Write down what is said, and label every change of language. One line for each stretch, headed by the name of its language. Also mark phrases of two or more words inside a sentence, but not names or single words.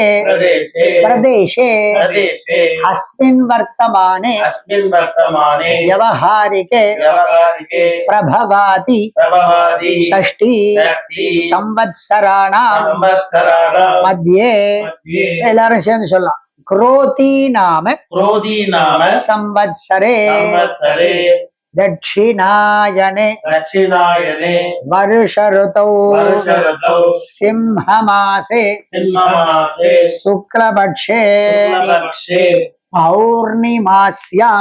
Sanskrit: प्रदेशे प्रदेशे प्रदेशे अस्मिन् वर्तमाने अस्मिन् वर्तमाने व्यवहारिके व्यवहारिके प्रभवादि प्रभवादि षष्टि षष्टि संवत्सराणां संवत्सराणां मध्ये मध्ये
Tamil: எல்லாரும் சேர்ந்து சொல்லலாம்.
Sanskrit: क्रोधी नाम क्रोधी नाम संवत्सरे संवत्सरे दक्षिणायने दक्षिणायने वर्ष ऋतौ वर्षऋतौ सिंहमासे सिंहमासे शुक्लपक्षे शुक्लपक्षे पौर्णिमास्यां